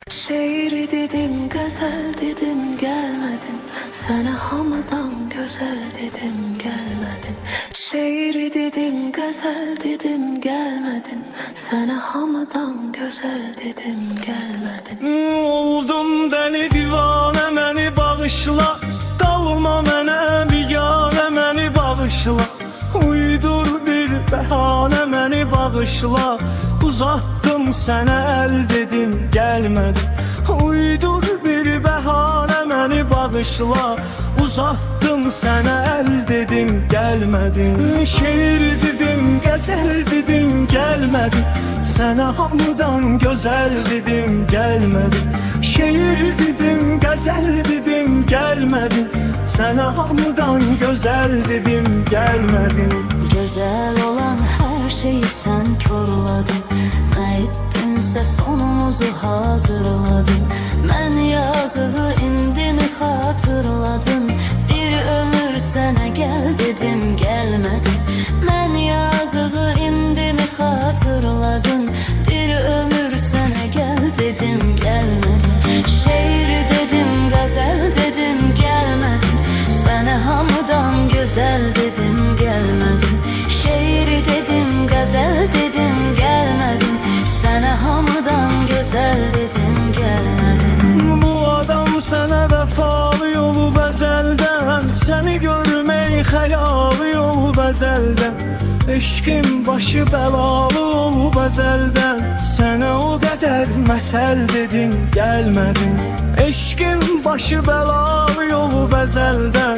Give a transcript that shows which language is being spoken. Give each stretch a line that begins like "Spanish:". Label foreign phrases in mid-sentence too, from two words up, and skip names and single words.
Turkish: Şehir dedim, güzel dedim, gelmedin. Sana hamıdan güzel dedim, gelmedin. Şehir dedim, güzel dedim, gelmedin. Sana hamıdan güzel dedim, gelmedin. Oldum deli divane, beni bağışla.
Azerbaijani: Dalma mənə bigane, məni bağışla. Uydur bir bəhanə, məni bağışla. Uzattım sənə əl dedim, gəlmədin. Uydur bir bəhanə, məni bağışla. Uzattım sənə əl dedim, gəlmədin. Şeir dedim, qəzəl dedim, gəlmədin. Sənə hamıdan gözəl dedim, gəlmədin. Şeir dedim, qəzəl dedim, gəlmədin. Sənə hamıdan gözəl dedim, gəlmədin.
Turkish: Güzel olan her şeyi sen korladın. Ne ettinse sonumuzu hazırladın. Ben yazığı indini hatırladın. Bir ömür sana gel dedim, gelmedin. Ben yazığı indimi hatırladın. Bir ömür sana gel dedim, gelmedin. Şehir dedim, gazel dedim, gelmedin. Sana hamıdan güzel dedim, gelmedin. Şehir dedim, gazel dedim, gelmedin. Sana hamıdan güzel dedim, gelmedin.
Azerbaijani: Bu adam sənə vəfalı yolu bəzəldən. Səni görmək xəyalı yol bəzəldən. Eşqin başı bəlalı ol bəzəldən. Sənə o qədər məsəl dedim, gəlmədin. Eşqin başı bəlalı yolu bəzəldən.